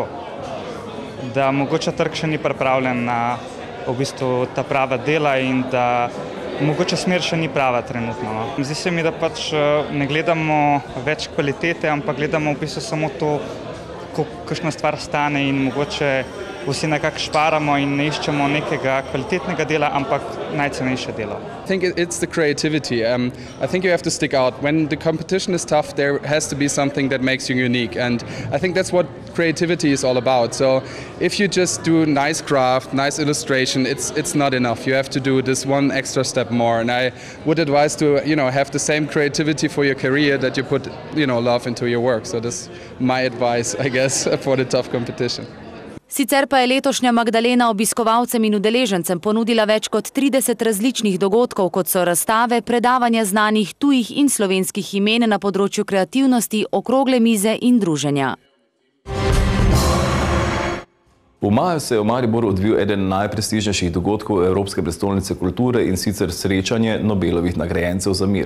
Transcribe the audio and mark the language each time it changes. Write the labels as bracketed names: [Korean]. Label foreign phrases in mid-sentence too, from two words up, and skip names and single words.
[Slovenian] Da mogoče trg še ni pripravljen na v bistvu ta prava dela in da mogoče smer še ni prava trenutno. Zdi se mi, da pač ne gledamo več kvalitete, ampak gledamo v bistvu samo to, kakšna stvar stane in mogoče vsi nekako šparamo in ne iščemo nekega kvalitetnega dela, ampak najcenejše delo. [English] I think it's the creativity. I think you have to stick out. When the competition is tough, there has to be something that makes you unique. And I think that's what creativity is all about. So if you just do nice craft, nice illustration, it's not enough. You have to do this one extra step more. And I would advise to, have the same creativity for your career that you put, love into your work. So that's my advice, I guess, for the tough competition. [Slovenian] Sicer pa je letošnja Magdalena obiskovalcem in udeležencem ponudila več kot 30 različnih dogodkov, kot so razstave, predavanja znanih tujih in slovenskih imen na področju kreativnosti, okrogle mize in druženja. V maju se je v Mariboru odvil eden najprestižnejših dogodkov Evropske prestolnice kulture, in sicer srečanje Nobelovih nagrajencev za mir.